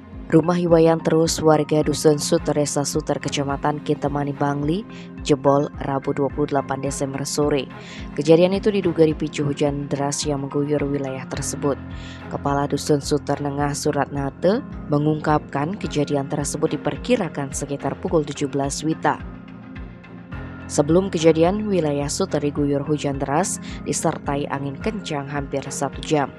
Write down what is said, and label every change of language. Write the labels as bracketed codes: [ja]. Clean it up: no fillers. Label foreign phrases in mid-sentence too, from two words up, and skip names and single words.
[id] Rumah Iwayan Terus warga Dusun Suter, Desa Suter, Kecamatan Kintamani, Bangli, jebol Rabu 28 Desember sore. Kejadian itu diduga dipicu hujan deras yang mengguyur wilayah tersebut. Kepala Dusun Suter Nengah Suratnate mengungkapkan kejadian tersebut diperkirakan sekitar pukul 17 WITA. Sebelum kejadian, wilayah Suter diguyur hujan deras disertai angin kencang hampir 1 jam.